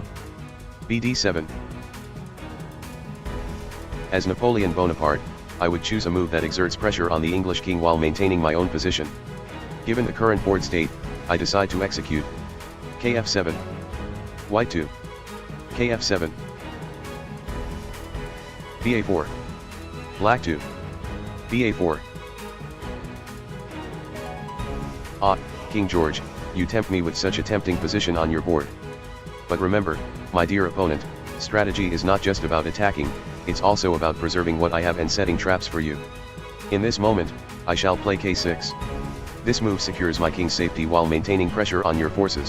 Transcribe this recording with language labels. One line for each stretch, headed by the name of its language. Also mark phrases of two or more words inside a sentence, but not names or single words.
English: bd7. As Napoleon Bonaparte, I would choose a move that exerts pressure on the English king while maintaining my own position. Given the current board state, I decide to execute kf7. White 2. kf7. ba4. Black 2. ba4. King George, you tempt me with such a tempting position on your board. But remember, my dear opponent, strategy is not just about attacking, it's also about preserving what I have and setting traps for you. In this moment, I shall play k6. This move secures my king's safety while maintaining pressure on your forces.